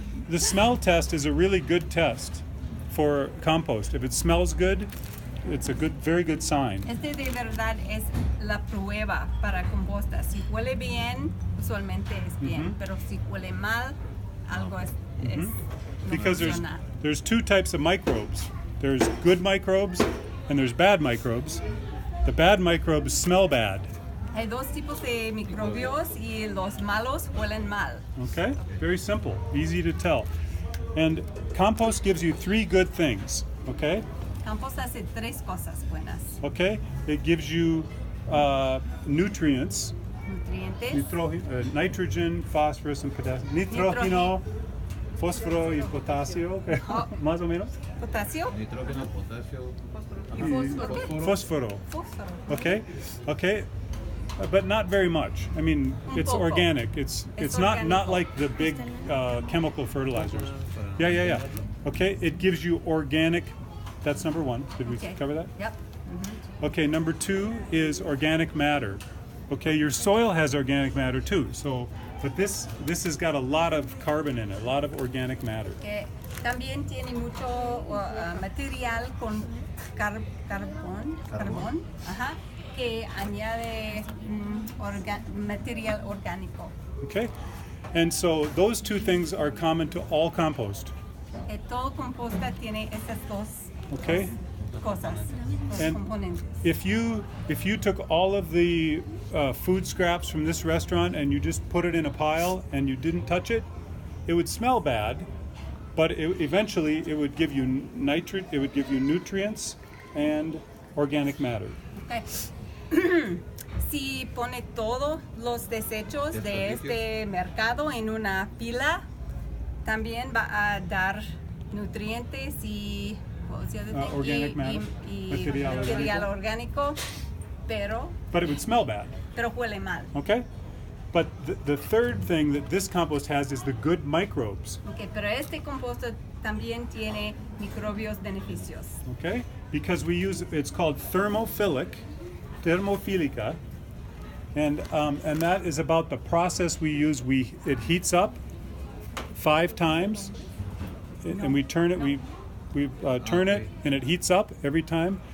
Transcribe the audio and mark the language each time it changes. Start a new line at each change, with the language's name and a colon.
English: The smell test is a really good test for compost. If it smells good, it's a very good sign.
Spanish: Este de verdad es la prueba para composta. Si huele bien, usualmente es bien, pero si huele mal, algo es no
English: Because
Spanish: funciona.
English: there's two types of microbes. There's good microbes and there's bad microbes. The bad microbes smell bad.
Spanish: Hay dos tipos de microbios y los malos huelen mal.
English: Okay? Very simple, easy to tell. And compost gives you three good things. Okay?
Spanish: Compost hace tres cosas buenas.
English: Okay? It gives you nutrients,
Spanish: Nutrientes,
English: nitrogen, phosphorus, and potassium.
Spanish: Nitrógeno, fósforo y potasio. Más o menos. potasio Nitrógeno, potasio. y fósforo. Fósforo. Fósforo.
English: Okay? Okay? But not very much. I mean, it's
Spanish: poco.
English: organic. It's not
Spanish: orgánico.
English: like the big chemical fertilizers. Yeah. Okay? It gives you organic. That's number one. Did we Okay. cover that? Yep. Okay, number two is organic matter. Okay, your soil has organic matter too. So, but this has got a lot of carbon in it, a lot of organic matter.
Spanish: También tiene mucho material con carbón, ajá, que añade material orgánico.
English: Okay, and so those two things are common to all compost.
Spanish: Todo composta tiene esas dos
English: Okay,
Spanish: cosas, dos
English: And
Spanish: componentes.
English: if you took all of the food scraps from this restaurant and you just put it in a pile and you didn't touch it, it would smell bad, but eventually it would give you it would give you nutrients and organic matter. Okay.
Spanish: Si pone todos los desechos de este mercado en una pila, también va a dar nutrientes y
English: Organic matter,
Spanish: material orgánico,
English: But it would smell bad.
Spanish: pero huele mal.
English: Okay? But the third thing that this compost has is the good microbes.
Spanish: Okay, pero este composto también tiene microbios beneficios.
English: Okay? Because it's called thermophilica, and that is about the process we use. It heats up 5 times, and we turn it. We turn it, and it heats up every time.